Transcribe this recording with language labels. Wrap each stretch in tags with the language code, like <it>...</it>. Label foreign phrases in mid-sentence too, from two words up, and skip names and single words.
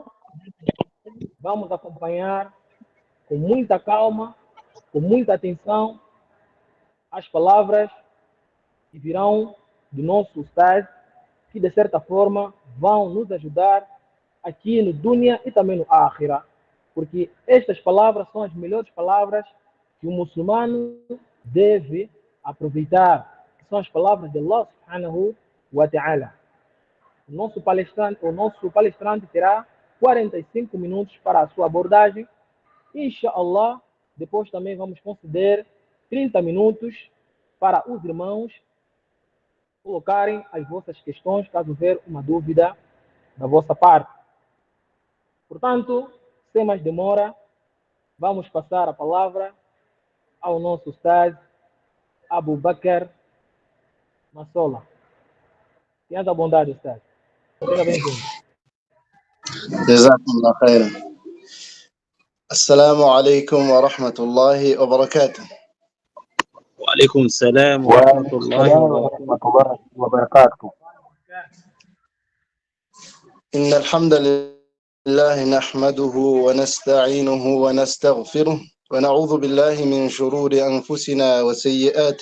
<pt>Vamos acompanhar com muita calma, com muita atenção, as palavras que virão do nosso Ustaz, que de certa forma vão nos ajudar aqui no Dunya e também no Akhira, porque estas palavras são as melhores palavras que o muçulmano deve aproveitar, que são as palavras de</pt> <ar>الله سبحانه وتعالى.</ar> <pt>O nosso palestrante terá 45 minutos para a sua abordagem. Inshallah, depois também vamos conceder 30 minutos para os irmãos colocarem as vossas questões, caso houver uma dúvida da vossa parte. Portanto, sem mais demora, vamos passar a palavra ao nosso Ustaz Abu Bakr Massola. Tenha a bondade, Ustaz. Seja bem-vindo.</pt> <ar>جزاكم الله خيرا. السلام عليكم ورحمة الله وبركاته. وعليكم السلام ورحمة الله وبركاته. إن الحمد لله نحمده ونستعينه ونستغفره ونعوذ بالله من شرور أنفسنا وسيئات</ar>